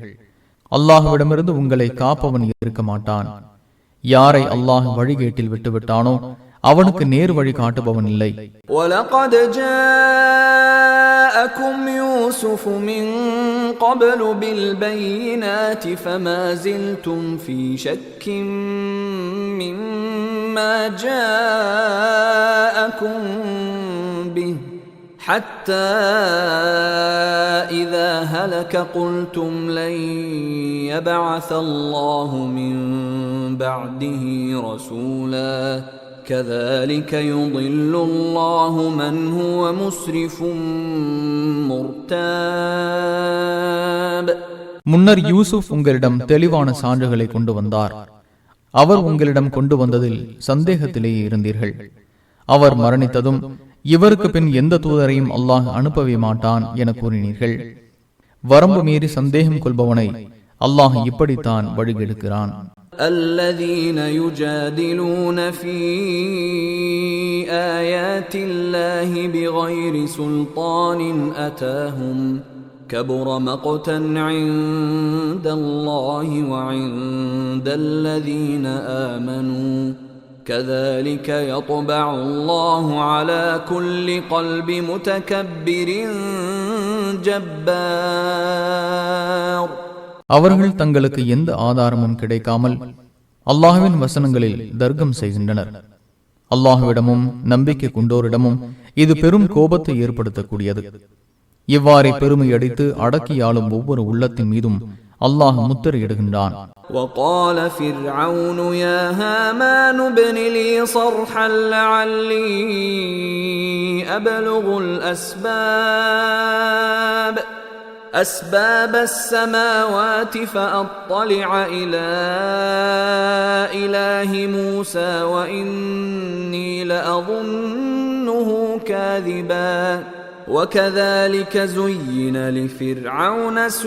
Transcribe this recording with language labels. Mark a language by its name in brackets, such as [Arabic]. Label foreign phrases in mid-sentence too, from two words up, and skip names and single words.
[Tamil] அல்லாஹ்விடமிருந்து உங்களை காப்பவன் இருக்க மாட்டான். யாரை அல்லாஹ் வழிகேட்டில் விட்டுவிட்டானோ அவனுக்கு நேர் வழி காட்டுபவன் இல்லை. [Arabic] وَلَقَدْ جَاءَكُمْ يُوسُفُ مِنْ قَبْلُ بِالْبَيِّنَاتِ فَمَا زِلْتُمْ فِي شَكٍّ مِّمَّا جَاءَكُمْ بِهِ حَتَّى إِذَا هَلَكَ قُلْتُمْ لَنْ يَبْعَثَ اللَّهُ مِنْ بَعْدِهِ رَسُولًا كذلك يضل الله من هو مسرف مرتاب. [Tamil] முன்னர் யூசுப் உங்களிடம் தெளிவான சான்றுகளை கொண்டு வந்தார். அவர் உங்களிடம் கொண்டு வந்ததில் சந்தேகத்திலேயே இருந்தீர்கள். அவர் மரணித்ததும் இவருக்கு பின் எந்த தூதரையும் அல்லாஹ் அனுப்பவே மாட்டான் என கூறினீர்கள். வரம்பு மீறி சந்தேகம் கொள்பவனை அல்லாஹ் இப்படித்தான் வழிகெடுக்கிறான். [Arabic] الذين يجادلون في آيات الله بغير سلطان أتاهم كبر مقتا عند الله وعند الذين آمنوا كذلك يطبع الله على كل قلب متكبر جبار. [Tamil] அவர்கள் தங்களுக்கு எந்த ஆதாரமும் கிடைக்காமல் அல்லாஹ்வின் வசனங்களில் தர்க்கம் செய்கின்றனர். அல்லாஹ்விடமும் நம்பிக்கை கொண்டோரிடமும் இது பெரும் கோபத்தை ஏற்படுத்தக்கூடியது. இவ்வாறே பெருமை அடித்து அடக்கியாளும் ஒவ்வொரு உள்ளத்தின் மீதும் அல்லாஹ் முத்திரையிடுகின்றான். [Arabic] وقال فرعون يا هامان ابن لي صرحا لعلي أبلغ أسباب السماوات فأطلع إلى إله موسى وإني لأظنه كاذبا وكذلك زين لفرعون